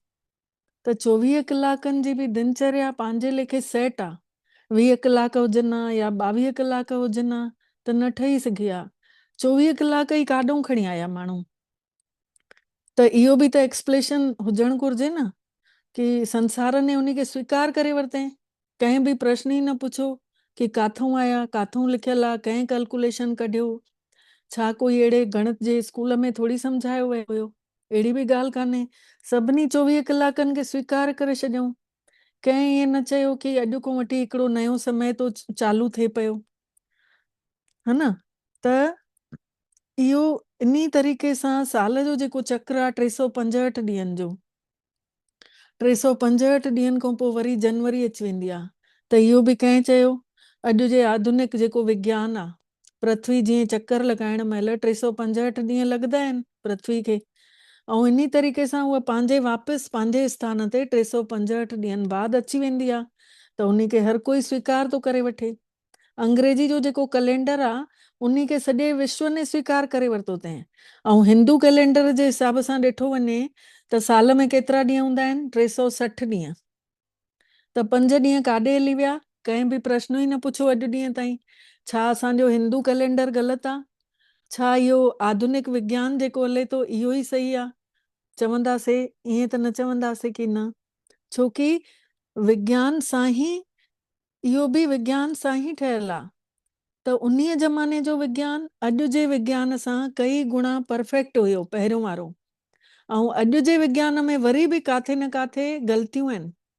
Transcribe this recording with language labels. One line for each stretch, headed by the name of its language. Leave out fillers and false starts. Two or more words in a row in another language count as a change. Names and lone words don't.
Sindhi: त 24 कलाकनि जी बि दिनचर्या पंहिंजे लेखे सेट आहे। 20 कलाक हुजनि हा या 22 कलाक हुजनि हा त न ठही सघे हा। 24 कलाक ई काॾों खणी आया माण्हू। त इहो बि त एक्सप्लेशन हुजणु घुरिजे न, कि संसार ने उन खे स्वीकार करे वरितईं। कंहिं बि प्रश्न ई न पुछो कि काथों आया, काथों लिखियल आहे, कंहिं कैलकुलेशन कढियो। छा कोई अहिड़े गणित जे स्कूल में थोरी सम्झायो वियो हुयो? अहिड़ी बि ॻाल्हि कान्हे। सभिनी 24 कलाकनि खे स्वीकार करे छॾियऊं। कंहिं ईअं न चयो कि अॼु खां वठी हिकिड़ो नयो समय तो चालू थिए पियो, है न। त इहो इन्ही तरीक़े सां साल जो जेको चक्र आहे 365 ॾींहंनि जो, 365 ॾींहंनि खां पोइ वरी जनवरी अची वेंदी आहे। त इहो बि कंहिं चयो, अॼु जे आधुनिक जेको विज्ञान आहे, पृथ्वी जीअं चक्कर लॻाइण महिल 365 ॾींहं लॻंदा आहिनि पृथ्वी खे, ऐं इन्ही तरीक़े सां उहा पंहिंजे वापसि पंहिंजे स्थान ते 365 ॾींहंनि बाद अची वेंदी आहे। त उन खे हर कोई स्वीकार थो करे वठे। अंग्रेजी जो जेको कैलेंडर आहे उन खे सॼे विश्व ने स्वीकार करे वरितो अथईं। ऐं हिंदू कैलेंडर जे हिसाब सां ॾिठो वञे त साल में केतिरा ॾींहं हूंदा आहिनि? 360 ॾींहं। त 5 ॾींहं काॾे हली विया? कंहिं बि प्रश्न ई न पुछो अॼु ॾींहं ताईं। छा असांजो हिंदू कैलेंडर ग़लति आहे? छा इहो आधुनिक विज्ञान जेको हले थो इहो ई सही आहे? चवंदासीं ईअं त न चवंदासीं कि न, छोकी विज्ञान सां ई, इहो बि विज्ञान सां ई ठहियलु आहे। त उन्हीअ ज़माने जो विज्ञान अॼु जे विज्ञान सां कई गुणा परफेक्ट हुयो पहिरियों वारो, ऐं अॼु जे विज्ञान में वरी बि काथे न काथे ग़लतियूं आहिनि।